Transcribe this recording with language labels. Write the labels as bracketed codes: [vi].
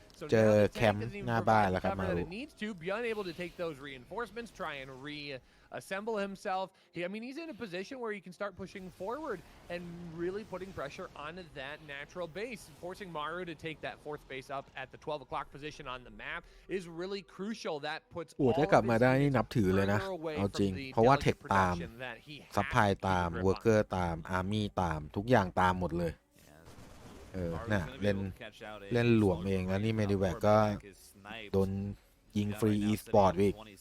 [th] เจอแคมป์หน้าบ้านแล้วครับมารุ [en] Byun able to take those reinforcements, try and reassemble himself. I mean, he's in a position where he can start pushing forward and really putting pressure on that natural base. Forcing Maru to take that fourth base up at the 12 o'clock position on the map is really crucial. That puts [th] โอ้ถ้ากลับมาได้นี่นับถือเลยนะเอาจริงเพราะว่าเทคตามซัพพลายตามเวิร์กเกอร์ตามอาร์มี่ตามทุกอย่างตามหมดเลยน่ะเล่นหลวมเองแล้วนี่เมดิแวกก็โดนยิงฟรีอีสปอร์ตอีก